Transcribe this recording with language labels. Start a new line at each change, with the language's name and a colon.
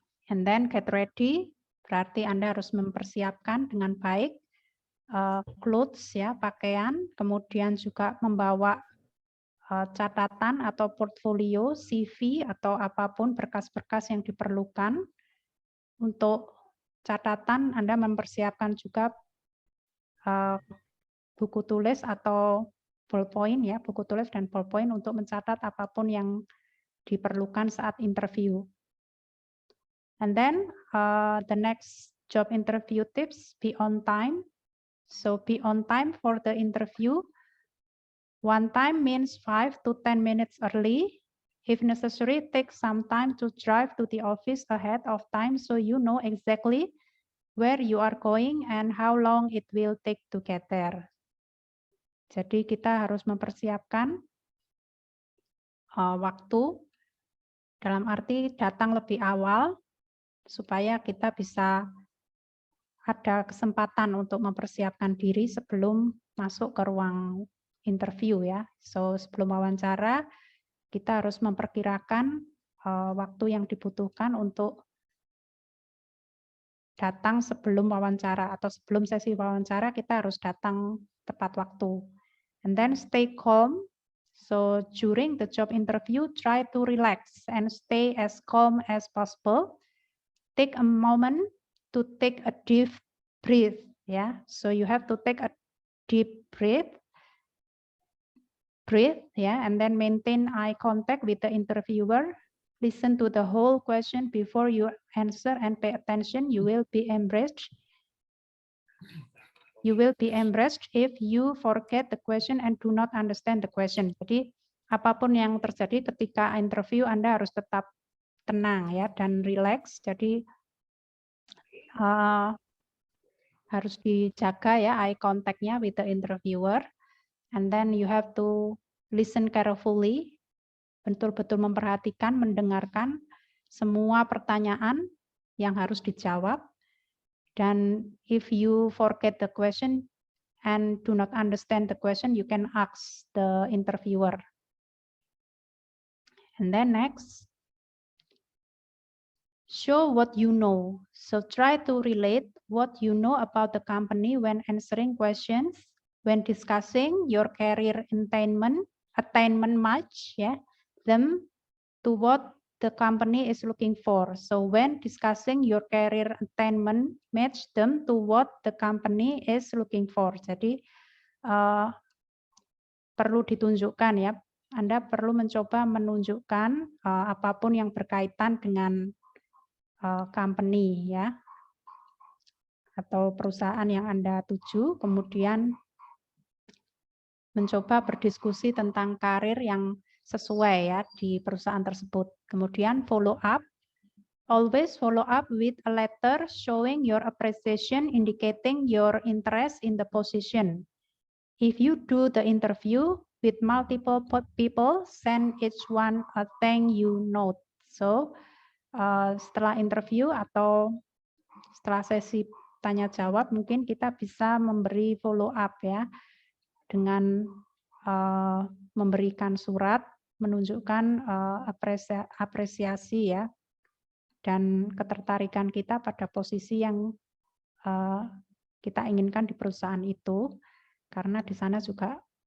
English: And then get ready,
Indonesian: berarti Anda harus mempersiapkan dengan baik clothes ya, pakaian, kemudian juga membawa catatan atau portfolio, CV atau apapun berkas-berkas yang diperlukan. Untuk catatan Anda mempersiapkan juga buku tulis atau ballpoint ya, buku tulis dan ballpoint untuk mencatat apapun yang diperlukan saat interview.
English: And then the next job interview tips, be on time. So be on time for the interview. On time means 5 to 10 minutes early. If necessary, take some time to drive to the office ahead of time so you know exactly where you are going and how long it will take to get there.
Indonesian: Jadi kita harus mempersiapkan waktu dalam arti datang lebih awal supaya kita bisa ada kesempatan untuk mempersiapkan diri sebelum masuk ke ruang interview ya. So sebelum wawancara kita harus memperkirakan waktu yang dibutuhkan untuk datang sebelum wawancara atau sebelum sesi wawancara kita harus datang tepat waktu.
English: And then stay calm. So during the job interview try to relax and stay as calm as possible. Take a moment to take a deep breath ya. So you have to take a deep breath ya, and then maintain eye contact with the interviewer. Listen to the whole question before you answer and pay attention. You will be embarrassed. You will be embarrassed if you forget the question and do not understand the question.
Indonesian: Jadi apapun yang terjadi ketika interview Anda harus tetap tenang ya dan relax. Jadi harus dijaga ya
English: eye contact-nya with the interviewer. And then you have to listen carefully,
Indonesian: betul-betul memperhatikan, mendengarkan semua pertanyaan yang harus dijawab.
English: Dan if you forget the question and do not understand the question, you can ask the interviewer. And then next, show what you know. So try to relate what you know about the company when answering questions, when discussing your career attainment match, yeah, them to what the company is looking for. So when discussing your career attainment, match them to what the company is looking for.
Indonesian: Jadi perlu ditunjukkan ya, Anda perlu mencoba menunjukkan apapun yang berkaitan dengan company ya, atau perusahaan yang Anda tuju, kemudian mencoba berdiskusi tentang karir yang sesuai ya di perusahaan tersebut. Kemudian follow up.
English: Always follow up with a letter showing your appreciation, indicating your interest in the position. If you do the interview with multiple people, send each one a thank you note.
Indonesian: So, setelah interview atau setelah sesi tanya jawab, mungkin kita bisa memberi follow up ya, dengan memberikan surat menunjukkan apresiasi ya, dan ketertarikan kita pada posisi yang kita inginkan di perusahaan itu, karena di sana juga